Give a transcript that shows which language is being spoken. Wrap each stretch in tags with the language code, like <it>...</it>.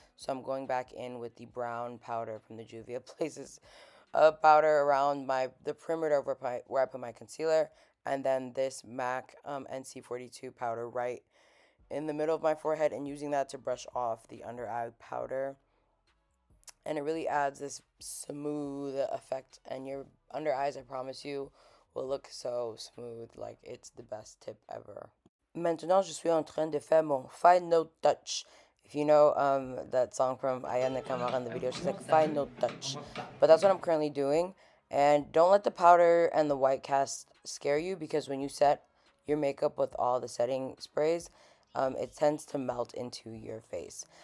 <en>So I'm going back in with the brown powder from the Juvia Places powder around the perimeter where I put my concealer, and then this MAC NC42 powder right in the middle of my forehead, and using that to brush off the under eye powder. And it really adds this smooth effect, and your under eyes, I promise you, will look so smooth. Like, it's the best tip ever.</en> <fr>Maintenant, je suis en train de faire mon</fr> <en>final touch. If you know that song from Ayana Kamara in the video, she's like, final touch. But that's what I'm currently doing. And don't let the powder and the white cast scare you, because when you set your makeup with all the setting sprays, it tends to melt into your face.</en>